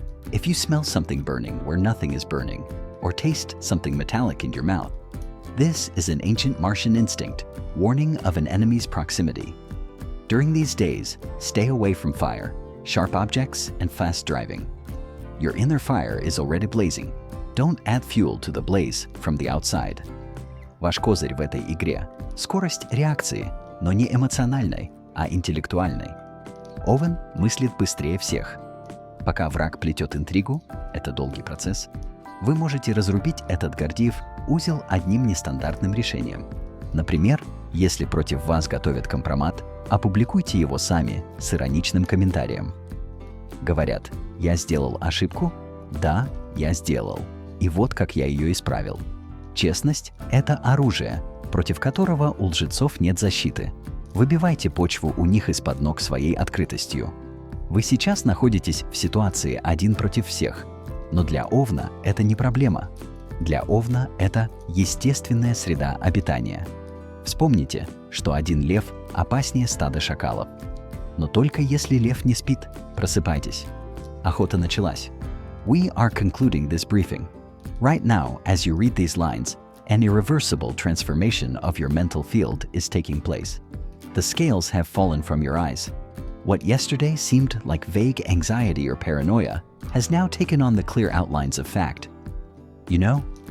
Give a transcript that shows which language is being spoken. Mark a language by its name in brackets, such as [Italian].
[English] If you smell something burning where nothing is burning, or taste something metallic in your mouth, this is an ancient Martian instinct, warning of an enemy's proximity. During these days, stay away from fire, sharp objects, and fast driving. Your inner fire is already blazing. Don't add fuel to the blaze from the outside. [Russian] Ваш козырь в этой игре – скорость реакции, но не эмоциональной, а интеллектуальной. Овен мыслит быстрее всех. Пока враг плетет интригу – это долгий процесс, вы можете разрубить этот Гордиев узел одним нестандартным решением. Например, если против вас готовят компромат, опубликуйте его сами с ироничным комментарием. Говорят, я сделал ошибку? Да, я сделал. И вот как я ее исправил. Честность – это оружие, против которого у лжецов нет защиты. Выбивайте почву у них из-под ног своей открытостью. Вы сейчас находитесь в ситуации один против всех, но для Овна это не проблема. Для Овна это естественная среда обитания. Вспомните, что один лев опаснее стада шакалов. Но только если лев не спит, просыпайтесь. Охота началась. [English] We are concluding this briefing. Right now, as you read these lines, an irreversible transformation of your mental field is taking place. The scales have fallen from your eyes. What yesterday seemed like vague anxiety or paranoia has now taken on the clear outlines of fact. You know?